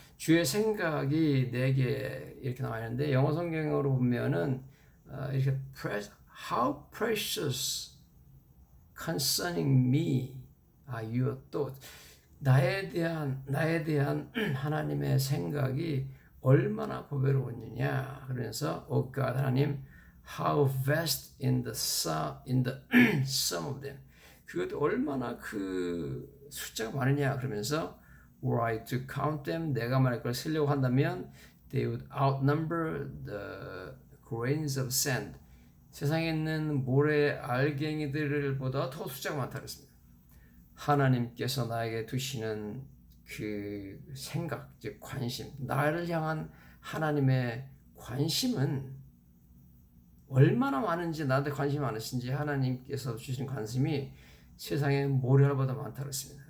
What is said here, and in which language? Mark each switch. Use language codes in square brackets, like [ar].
[ko] 주의 생각이 내게, 이렇게 나와 있는데 영어 성경으로 보면은 이렇게 [en] How precious concerning me are your thoughts. [ko] 나에 대한 하나님의 생각이 얼마나 보배로웠느냐. 그러면서 [en] O God, [ko] 하나님, [en] How vast in the sum of them. [ko] 그것도 얼마나 그 숫자가 많으냐 그러면서 [en] were I to count them, [ko] 내가 만약 그걸 쓰려고 한다면 [en] they would outnumber the grains of sand. [ko] 세상에 있는 모래 알갱이들보다 더 숫자가 많다 그랬습니다. 하나님께서 나에게 두시는 그 생각, 즉 관심, 나를 향한 하나님의 관심은 얼마나 많은지, 나한테 관심이 많으신지 하나님께서 주신 관심이 세상의 모래알보다 많다 그랬습니다.